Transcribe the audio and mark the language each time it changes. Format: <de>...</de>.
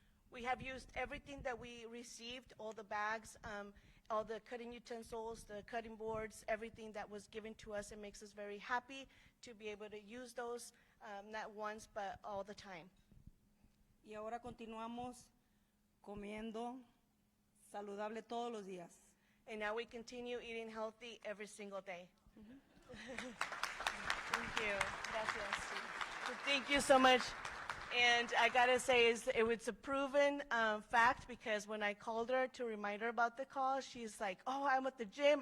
<en>We have used everything that we received, all the bags, all the cutting utensils, the cutting boards, everything that was given to us. It makes us very happy to be able to use those, not once, but all the time.</en> <es>Y ahora continuamos comiendo saludable todos los días.</es> <en>And now we continue eating healthy every single day. Thank you.</en> <es>Gracias.</es> <en>So thank you so much. And I gotta say, it was a proven fact, because when I called her to remind her about the call, she's like, "Oh, I'm at the gym.</en>